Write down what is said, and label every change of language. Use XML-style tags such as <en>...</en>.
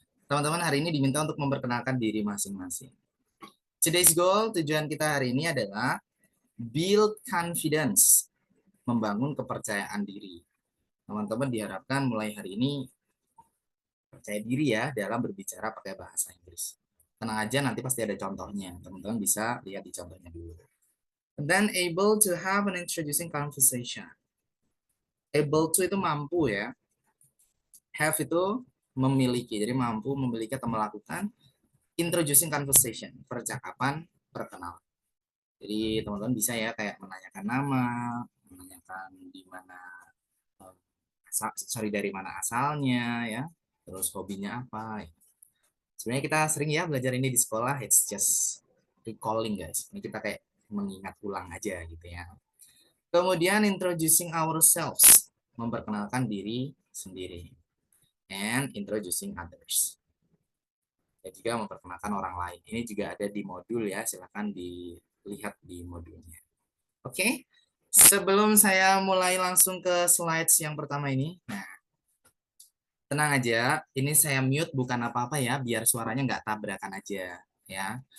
<id>Teman-teman hari ini diminta untuk memperkenalkan diri masing-masing.</id> <en>Today's goal,</en> <id>tujuan kita hari ini adalah</id> <en>build confidence,</en> <id>membangun kepercayaan diri. Teman-teman diharapkan mulai hari ini percaya diri ya dalam berbicara pakai bahasa Inggris. Tenang aja, nanti pasti ada contohnya. Teman-teman bisa lihat di contohnya dulu.</id> <en>And then able to have an introducing conversation.</en> <id>Able to itu mampu ya. Have itu memiliki. Jadi mampu memiliki atau melakukan introducing conversation, percakapan perkenalan. Jadi teman-teman bisa ya kayak menanyakan nama, menanyakan di mana dari mana asalnya ya, terus hobinya apa. Sebenarnya kita sering ya belajar ini di sekolah,</id> <en>it's just recalling guys.</en> <id>Ini kita kayak mengingat ulang aja gitu ya. Kemudian</id> <en>introducing ourselves,</en> <id>memperkenalkan diri sendiri.</id> <en>And introducing others.</en> <id>Dan juga memperkenalkan orang lain. Ini juga ada di modul ya, silahkan dilihat di modulnya. Oke, sebelum saya mulai langsung ke slides yang pertama ini, nah tenang aja, ini saya mute bukan apa-apa ya, biar suaranya nggak tabrakan aja ya.</id>